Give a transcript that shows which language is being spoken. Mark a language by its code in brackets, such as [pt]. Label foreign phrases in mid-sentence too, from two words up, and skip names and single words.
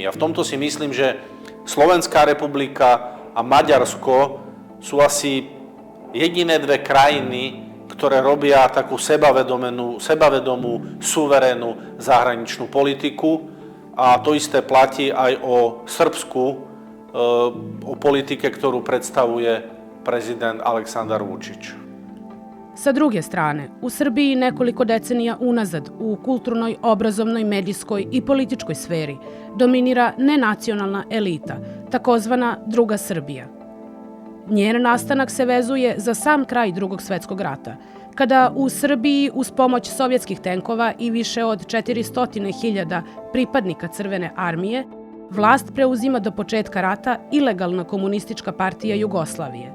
[sk] A v tomto si myslím, že Slovenská republika a Maďarsko sú asi jediné dve krajiny, ktoré robia takú sebavedomú, suverénnu zahraničnú politiku. A to isté platí aj o Srbsku, o politike, ktorú predstavuje prezident Aleksandar Vučić. [sr] Sa druge strane, u Srbiji nekoliko decenija unazad u kulturnoj, obrazovnoj, medijskoj i političkoj sferi dominira nenacionalna elita, takozvana Druga Srbija. Njen nastanak se vezuje za sam kraj Drugog svetskog rata, kada u Srbiji uz pomoć sovjetskih tenkova i više od 400.000 pripadnika Crvene armije vlast preuzima do početka rata ilegalna komunistička partija Jugoslavije.